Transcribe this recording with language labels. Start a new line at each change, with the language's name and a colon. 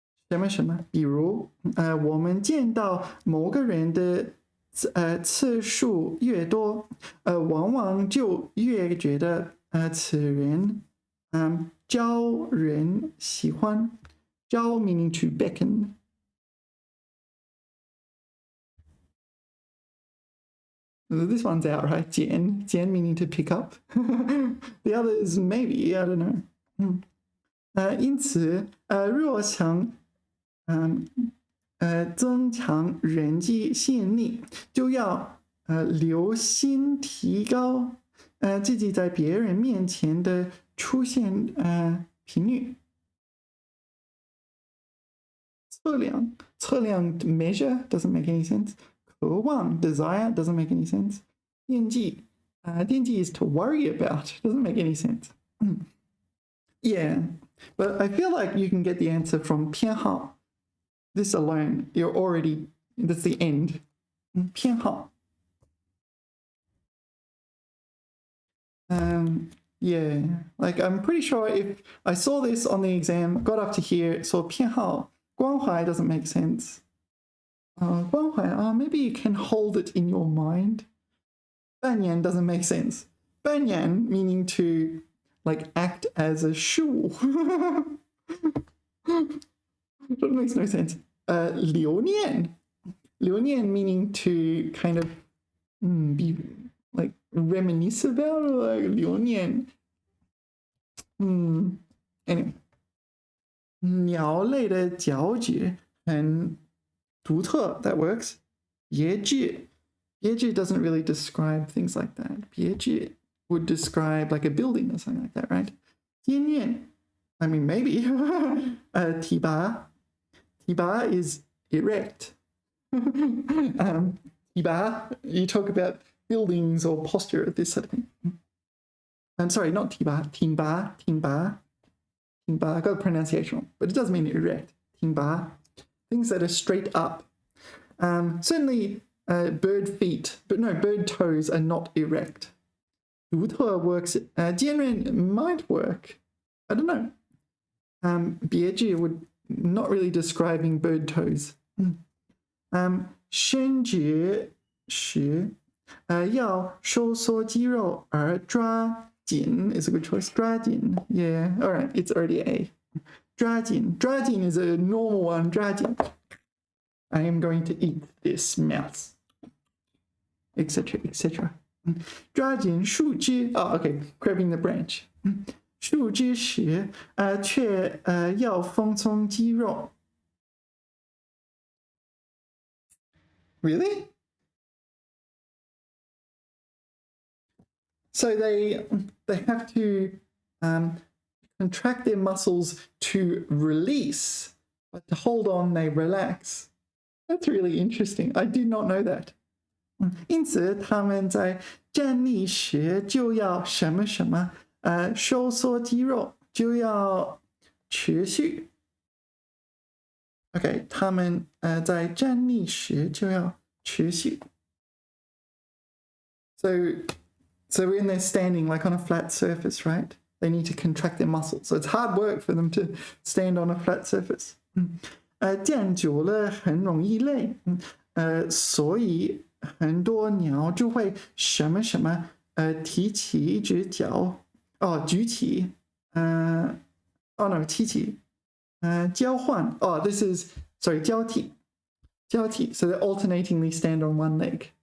Chinese: 什么什么比如我们见到某个人的次数越多往往就越觉得此人招人喜欢招
English: meaning to beckon This one's out, right? 捡 meaning to pick up. The other is maybe, I don't know.
Chinese: 因此若想增强人际吸引力，就要留心提高自己在别人面前的出现频率。
English: 测量 measure doesn't make any sense. 渴望 desire doesn't make any sense. 惦记 is to worry about, doesn't make any sense. Yeah, but I feel like you can get the answer from 偏好. This alone, you're already, that's the end.
Chinese: 偏好.
English: Yeah, like I'm pretty sure if I saw this on the exam, got up to here, saw 偏好, 关怀 doesn't make sense. 关怀, maybe you can hold it in your mind. 扮演 doesn't make sense. 扮演 meaning to like act as a shoe. That makes no sense. 留念 meaning to kind of be like reminisce about, or like 留念. Anyway.
Chinese: 鸟类的脚趾很独特,
English: that works. 别致 doesn't really describe things like that. 别致 would describe like a building or something like that, right? 坚韧 I mean, maybe. 提拔 is erect. 提拔, you talk about buildings or posture, this sort of thing. I'm sorry, not 提拔, 挺拔. I got the pronunciation wrong, but it does mean erect. 挺拔, things that are straight up. Certainly bird feet, but no, bird toes are not erect. 独特 works, 坚韧 might work. I don't know. 别致 would not really describing bird toes.
Chinese: 伸直时要收缩肌肉而抓紧
English: is a good choice. 抓紧 yeah, all right, it's already A. 抓紧 is a normal one. 抓紧 I am going to eat this mouse, etc. etc.
Chinese: 抓紧树枝
English: okay, grabbing the branch.
Chinese: 树枝时却要放松肌肉 Really?
English: So they have to contract their muscles to release, but to hold on they relax. That's really interesting. I did not know that.
Chinese: 因此他们在站立时就要什么什么收缩肌肉就要持续 OK 他们在站立时就要持续
English: So when they're standing like on a flat surface, right? They need to contract their muscles. So it's hard work for them to stand on a flat surface.
Chinese: 站久了很容易累所以很多鸟就会什么什么提起一只脚举起no 提起交换
English: this is sorry
Chinese: 交替
English: so they alternatingly stand on one leg.